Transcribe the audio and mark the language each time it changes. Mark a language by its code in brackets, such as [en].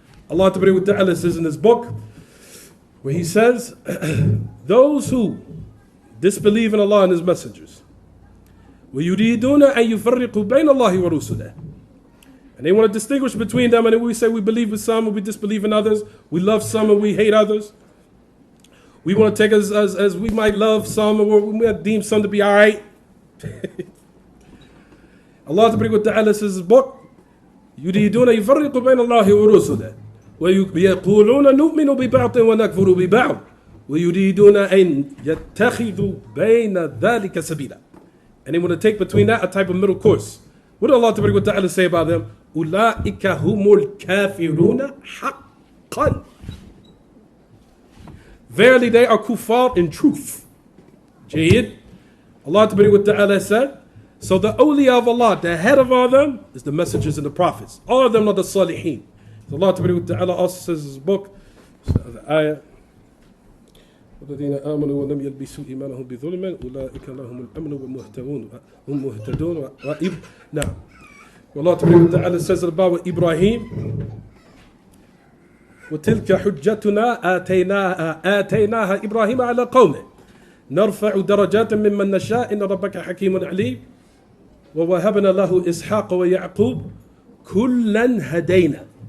[en] Allah Ta'ala says in his book, where he says, those who disbelieve in Allah and his messengers, [ar] وَيُرِيدُونَ أَن يُفَرِّقُوا بَيْنَ اللَّهِ وَرُسُلِهِ, [en] and they want to distinguish between them, and we say we believe with some and we disbelieve in others, we love some and we hate others. We want to take as we might love some, or we might deem some to be alright. Allah Ta'ala says in his book, [ar] يُرِيدُونَ يُفَرِّقُوا بَيْنَ اللَّهِ وَرُسُلِهِ وَيَقُولُونَ نُؤْمِنُ بِبَعْضٍ وَنَكْفُرُ بِبَعْضٍ وَيُرِيدُونَ أَن يَتَّخِذُوا بَيْنَ ذَلِكَ سَبِيلًا. [en] And they want to take between that a type of middle course. What did Allah Ta'ala say about them? [ar] أُولَٰئِكَ هُمُ الْكَافِرُونَ حَقًّا. [en] Verily they are kuffar in truth. Jayyid. Allah Ta'ala said, so the awliya of Allah, the head of all of them, is the messengers and the prophets. All of them are the salihin. So Allah Ta'ala also says in his book, the ayah, [ar] وَالَّذِينَ آمَنُوا وَلَمْ يَلْبِسُوا إِيمَانَهُمْ بِظُلْمٍ أُولَٰئِكَ لَهُمُ الْأَمْنُ وَهُمْ مُهْتَدُونَ. [en] Now, Allah Ta'ala says about Ibrahim, [ar] وَتِلْكَ حُجَّتُنَا آتَيْنَاهَا إِبْرَاهِيمَ عَلَى قَوْمِهِ نَرْفَعُ دَرَجَاتٍ مِّمَّن نَّشَاءُ إِنَّ رَبَّكَ حَكِيمٌ عَلِيمٌ وَوَهَبْنَا لَهُ إِسْحَاقَ وَيَعْقُوبَ كُلًّا هَدَيْنَا